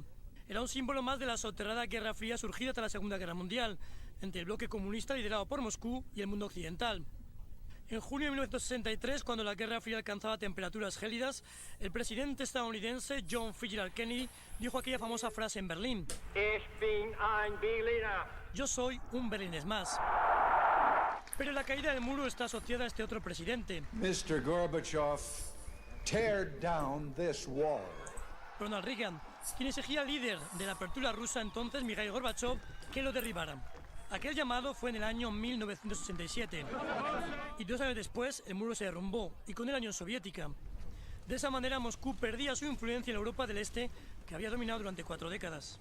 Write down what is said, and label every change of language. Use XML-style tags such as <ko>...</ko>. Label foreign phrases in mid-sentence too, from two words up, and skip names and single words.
<es>Era un símbolo más de la soterrada Guerra Fría surgida tras la Segunda Guerra Mundial, entre el bloque comunista liderado por Moscú y el mundo occidental. En junio de 1963, cuando la Guerra Fría alcanzaba temperaturas gélidas, el presidente estadounidense John Fitzgerald Kennedy dijo aquella famosa frase en Berlín:</es> <de>Ich bin ein Berliner.</de> <es>Yo soy un berlinés más. Pero la caída del muro está asociada a este otro presidente,</es> <en>Mr. Gorbachev, tear down this wall.</en> <es>Ronald Reagan, quien exigía al líder de la apertura rusa entonces, Mikhail Gorbachev, que lo derribara. Aquel llamado fue en el año 1987 y 2 años después el muro se derrumbó y con él la Unión Soviética. De esa manera Moscú perdía su influencia en la Europa del Este que había dominado durante 4 décadas.</es>